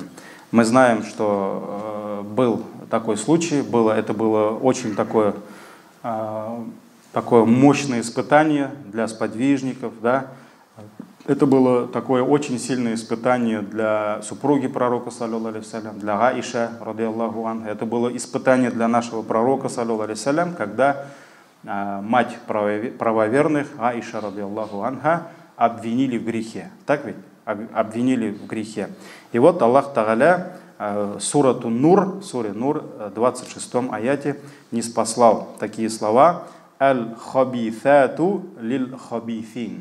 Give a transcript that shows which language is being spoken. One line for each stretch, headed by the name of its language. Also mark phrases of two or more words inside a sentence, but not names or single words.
Russian: Мы знаем, что был такой случай, это было очень такое мощное испытание для сподвижников, да? Это было такое очень сильное испытание для супруги пророка,
Arabic: صلى الله عليه وسلم,
Russian: для Аиша,
Arabic: رضي الله عنها.
Russian: Это было испытание для нашего пророка,
Arabic: صلى الله عليه وسلم,
Russian: когда мать правоверных, Аиша,
Arabic: رضي الله عنها,
Russian: обвинили в грехе. Так ведь? Обвинили в грехе. И вот Аллах Тааля суре Нур, 26 аяте, ниспослал такие слова:
Arabic: «الخبيثات للخبيثين».